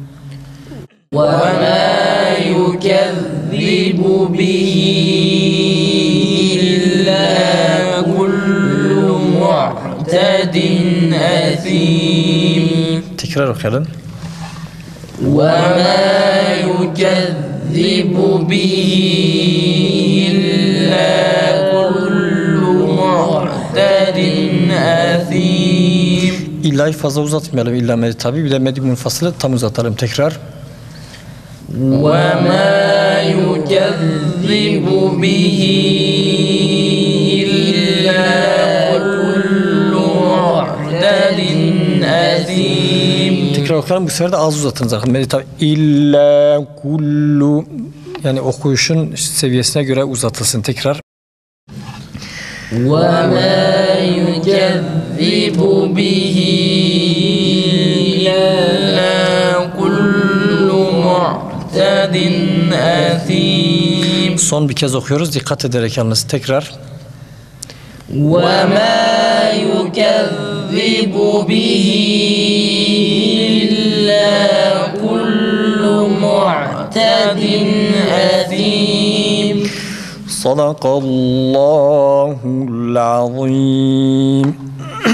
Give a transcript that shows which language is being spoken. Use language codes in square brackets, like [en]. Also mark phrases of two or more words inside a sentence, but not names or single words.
[ar] وما يكذب به إلا كل معتد أثيم [tr] Tekrar okuyalım. [ar] وما يكذب به إلا كل معتد أثيم [tr] İlla'yı fazla uzatmayalım. İlla medi tabi. Bir de medi munfasılı tam uzatalım. Tekrar. [ar] وما يكذب به إلا كل معتد أثيم [tr] Tekrar okuyalım. Bu sefer de az uzatınız. Medi tabi. [ar] إلا كل. [tr] Yani okuyuşun seviyesine göre uzatılsın. Tekrar. [ar] وما يكذب به إلا كل معتد أثيم [tr] Son bir kez okuyoruz. Dikkat ederek yalnız. Tekrar. [ar] وما يكذب به إلا كل معتد أثيم صدق الله العظيم.